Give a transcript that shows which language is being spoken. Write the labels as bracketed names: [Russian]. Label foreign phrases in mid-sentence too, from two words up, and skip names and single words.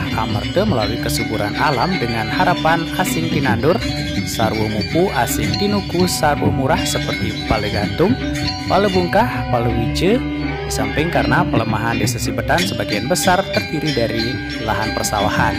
[Indonesian] amarta melalui kesuburan alam dengan harapan [Balinese] asing tinandur, sarwa mupu asing tinuku sarwa murah [Indonesian] seperti palegantung, palebungkah, palewije, di samping karena pelemahan Desa Sibetan sebagian besar terdiri dari lahan persawahan.